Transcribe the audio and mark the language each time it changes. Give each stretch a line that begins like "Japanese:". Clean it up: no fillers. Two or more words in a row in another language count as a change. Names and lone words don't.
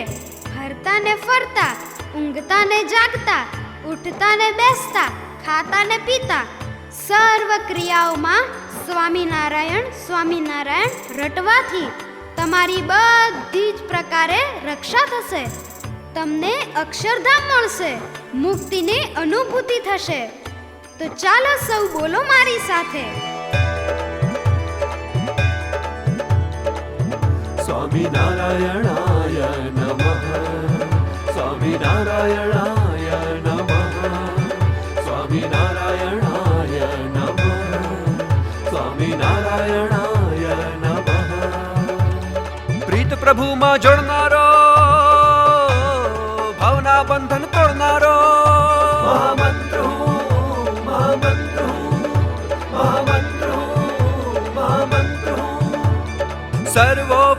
Gujarati: હરતા ને ફરતા, ઊંઘતા ને જાગતા, ઉઠતા ને બેસતા, ખાતા ને પીતા, સર્વ ક્રિયાઓમાં સ્વામિનારાયણ સ્વામિનારાયણ રટવાથી તમારી બધી જ પ્રકારે રક્ષા થશે. તમને અક્ષરધામ મળશે, મુક્તિની અનુભૂતિ થશે. તો ચાલો સૌ બોલો મારી સાથે.
Sanskrit: स्वामिनारायणाय नमः, स्वामिनारायणाय नमः, स्वामिनारायणाय नमः, स्वामिनारायणाय नमः.
Gujarati: પ્રીત પ્રભુમાં જોડનારો, ભાવના બંધન તોડનારો, મહામંત્ર હું, મહામંત્ર હું, મહામંત્ર હું, મહામંત્ર હું. સર્વ